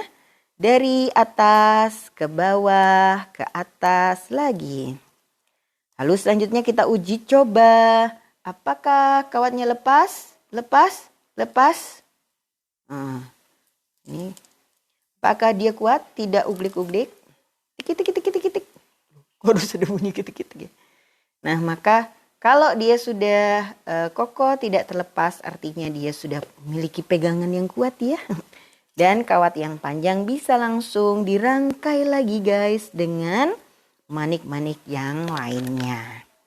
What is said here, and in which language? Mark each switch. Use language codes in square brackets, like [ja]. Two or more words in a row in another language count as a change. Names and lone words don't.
[id] Dari atas ke bawah, ke atas lagi. Lalu selanjutnya kita uji coba. Apakah kawatnya lepas? Lepas? Lepas? Nah, ini. Apakah dia kuat? Tidak uglik-uglik? Tik-tik-tik-tik-tik. Harus ada bunyi tik-tik-tik. Nah, maka kalau dia sudah kokoh, tidak terlepas, artinya dia sudah memiliki pegangan yang kuat ya. Dan kawat yang panjang bisa langsung dirangkai lagi guys dengan manik-manik yang lainnya.